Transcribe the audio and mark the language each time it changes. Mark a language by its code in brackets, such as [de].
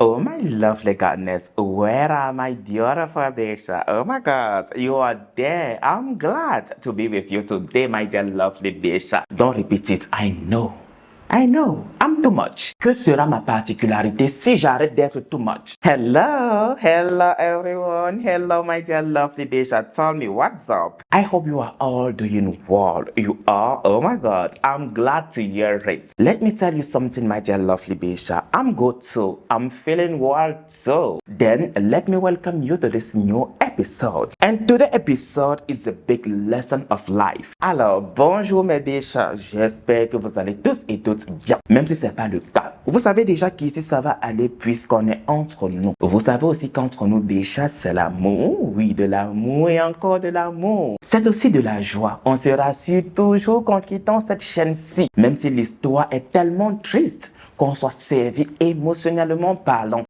[en] lovely goddess, where are my beautiful Besha? Oh my God, you are there. I'm glad to be with you today, my dear lovely Besha. Don't repeat it, I know, I'm too much. [fr] Que sera ma particularité si j'arrête d'être [en] too much? Hello everyone. Hello my dear lovely Besha. Tell me what's up. I hope you are all doing well. You are? Oh my God, I'm glad to hear it. Let me tell you something, my dear lovely Besha. I'm good too. I'm feeling well too. Then let me welcome you to this new episode. And today's episode is a big lesson of life. [fr] Alors, bonjour mes Besha. J'espère que vous allez tous et toutes bien, même si ce n'est pas le cas. Vous savez déjà qu'ici ça va aller puisqu'on est entre nous. Vous savez aussi qu'entre nous, Besha, c'est l'amour. Oui, de l'amour et encore de l'amour. C'est aussi de la joie. On se rassure toujours qu'en quittant cette chaîne-ci, même si l'histoire est tellement triste, qu'on soit servi émotionnellement parlant.